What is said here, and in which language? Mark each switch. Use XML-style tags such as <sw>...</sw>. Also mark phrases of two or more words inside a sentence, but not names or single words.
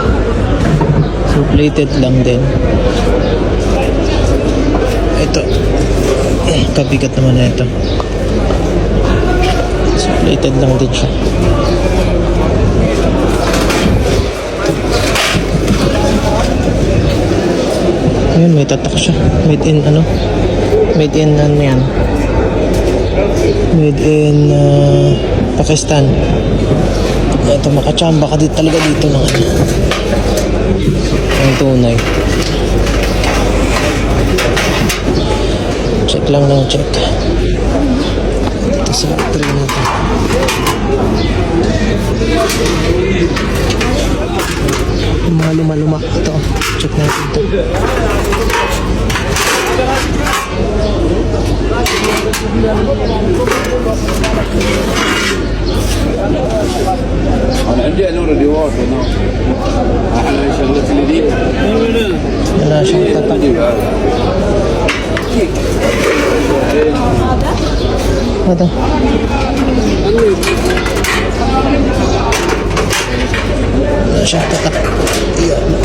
<tl>So plated lang din. Ito. Kabigat naman na ito. So plated lang din siya. Ayun, may tatak siya.</tl> <en>Made in</en> <tl>ano?</tl> <en>Made in</en> <tl>ano yan?</tl> <en>Made in Pakistan.</en> <tl>Ito makachamba ka dito talaga dito ng ano. Ang tunay. Check lang ng check. Ito sa factory natin. Mga luma-luma. Ito. Check natin ito.</tl> <ar>أنا عندي نور الديوار هنا. أحلى شغلة الجديد.</ar> <tl>Wala siyang tatak. Ito. Wala siyang tatak. Iyan.</tl>